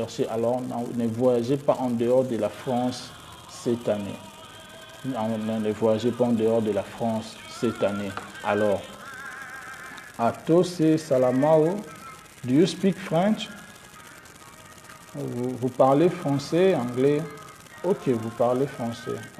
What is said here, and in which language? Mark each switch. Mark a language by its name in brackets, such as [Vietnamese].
[French] Alors ne voyagez pas en dehors de la France cette année. Ne voyagez pas en dehors de la France cette année. Alors, [English] Atos Salamao, do you speak French? [French] Vous parlez français, anglais? Ok, vous parlez français.